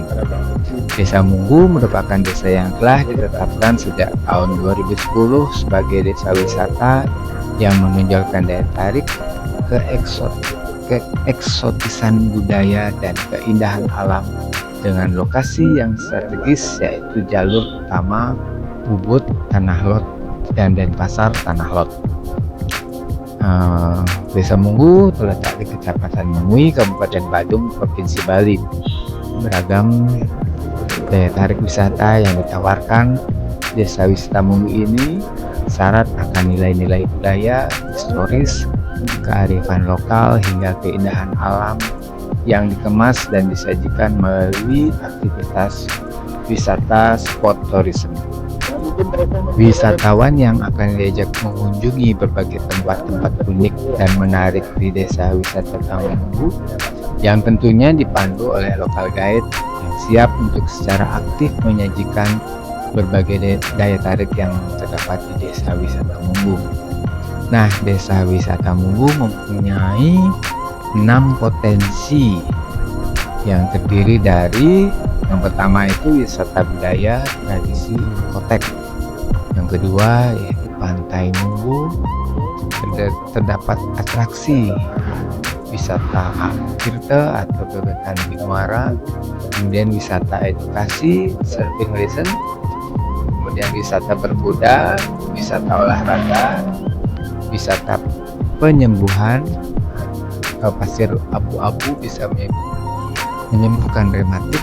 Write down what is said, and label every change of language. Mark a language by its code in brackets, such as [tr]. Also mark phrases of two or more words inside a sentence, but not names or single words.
[id] Desa Munggu merupakan desa yang telah ditetapkan sejak tahun 2010 sebagai desa wisata yang menonjolkan daya tarik keeksotisan budaya dan keindahan alam dengan lokasi yang strategis, yaitu jalur utama Ubud Tanah Lot dan Denpasar Tanah Lot. Desa Munggu terletak di Kecamatan Mengui, Kabupaten Badung, Provinsi Bali. Beragam daya tarik wisata yang ditawarkan desa wisata Munggu ini syarat akan nilai-nilai budaya, historis, kearifan lokal hingga keindahan alam yang dikemas dan disajikan melalui aktivitas wisata [en] sport tourism. [id] Wisatawan yang akan diajak mengunjungi berbagai tempat-tempat unik dan menarik di desa wisata Munggu yang tentunya dipandu oleh lokal guide yang siap untuk secara aktif menyajikan berbagai daya tarik yang terdapat di desa wisata Munggu. Nah, desa wisata Munggu mempunyai 6 potensi yang terdiri dari yang pertama itu wisata budaya tradisi Kotek. Yang kedua yaitu Pantai Munggu, terdapat atraksi wisata Tirta atau Bebekan di Muara, kemudian wisata edukasi [en] surfing lesson, [id] kemudian wisata berkuda, wisata olahraga, wisata penyembuhan, pasir abu-abu bisa menyembuhkan rematik.